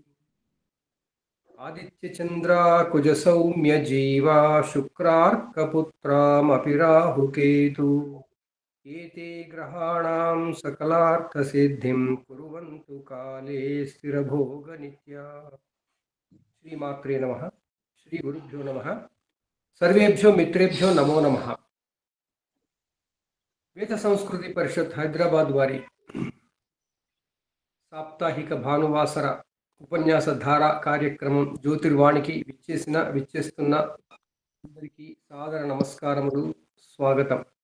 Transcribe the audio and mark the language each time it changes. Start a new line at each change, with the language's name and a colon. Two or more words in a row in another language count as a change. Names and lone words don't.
Sanskrit: आदित्यचन्द्राकुजसौम्यजीवा शुक्रार्कपुत्रामपि राहुकेतु एते ग्रहाणां सकलार्थसिद्धिं कुर्वन्तु काले स्थिरभोगनित्या। श्रीमात्रे नमः। श्रीगुरुभ्यो नमः। सर्वेभ्यो मित्रेभ्यो नमो नमः।
Telugu: వేద సంస్కృతి పరిషత్ హైదరాబాద్ వారి సాప్తాహిక భానువాసర ఉపన్యాస ధార కార్యక్రమం జ్యోతిర్వాణికి విచ్చేస్తున్న అందరికీ సాదర నమస్కారములు, స్వాగతం.